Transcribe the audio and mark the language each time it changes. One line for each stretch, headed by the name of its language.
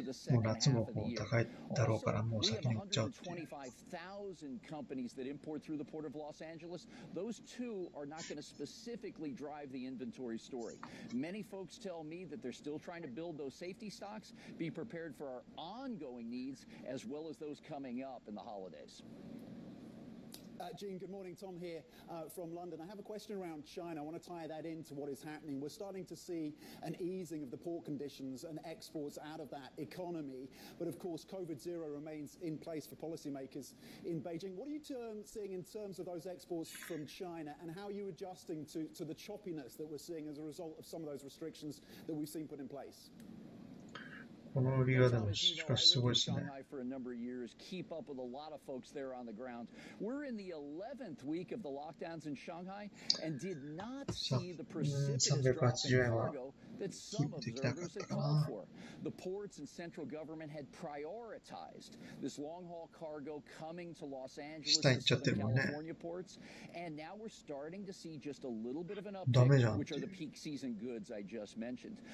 Japanese: もう夏もこう高いだろうからもう先に売っちゃうっていう。
English: companies that import through the port of Los Angeles, those two are not going to specifically drive the inventory story. Many folks tell me that they're still trying to build those safety stocks, be prepared for our ongoing needs as well as those coming up in the holidays. Gene, good morning. Tom here from London. I have a question around China. I want to tie that into what is happening. We're starting to see an easing of the port conditions and exports out of that economy. But of course, COVID-0 remains in place for policymakers in Beijing. What are you seeing in terms of those exports from China, and how are you adjusting to the choppiness that we're seeing as a result of some of those restrictions that we've seen put in place?
Japanese: この売りはでもしかしすごいですね。
English: For a number of years, keep up with a lot of folks there on the ground. We're in the 11th week of the lockdowns in Shanghai and did not see the precipitous drop in cargo that some observers had called for. The ports and central government had prioritized this long-haul cargo coming to Los Angeles and Southern California ports, and now we're starting to see just a little bit of an uptick, which are the peak season goods I just mentioned.